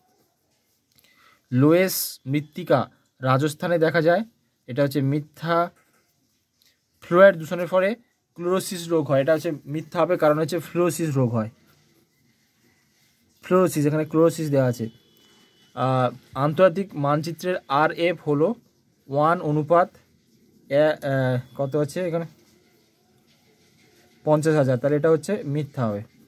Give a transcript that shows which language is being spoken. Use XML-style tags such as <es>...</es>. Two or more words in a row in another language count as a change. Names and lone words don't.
<bn>লোয়েস মৃত্তিকা রাজস্থানে দেখা যায়, এটা হচ্ছে মিথ্যা। ফ্লুইড দূষণের ফলে ক্লোরোসিস রোগ হয়, এটা হচ্ছে মিথ্যা হবে, কারণ হচ্ছে ফ্লোরোসিস রোগ হয়। ফ্লোরোসিস, এখানে ক্লোরোসিস দেওয়া আছে। আন্তর্জাতিক মানচিত্রের RF হলো 1 অনুপাত কত আছে এখানে 50,000, তাহলে এটা হচ্ছে মিথ্যা হবে।</bn>